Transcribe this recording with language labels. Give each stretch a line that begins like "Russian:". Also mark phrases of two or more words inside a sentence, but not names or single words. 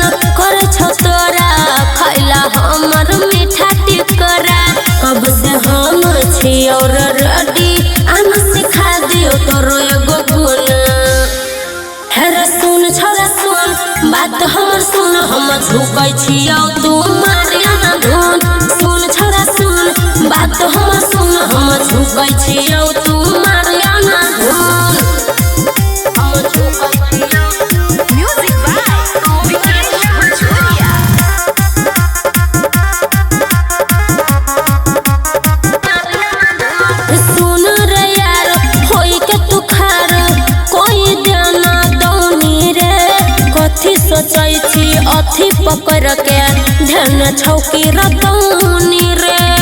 Angika: करे छौ तोरा खैला हमर मीठा टिकोरा कब से हम छियो रेडी आन सिखा दियो तोरो एगो गुण हेरे सुन छोरा सुन बात हमर सुन हम झुकै छियो तू मारिया ना धुन सुन छोरा सुन बात हमर सुन हम झुकै छियो तू मारिया ना धुन
English: I'm a joke, I see you. Music by Vikesh Machuria.
Angika: सुन रे यार होई के तू खार कोई देना दौनी रे कथी सोचै छी अथी पकड़ के ध्यान छौकी रतौनी रे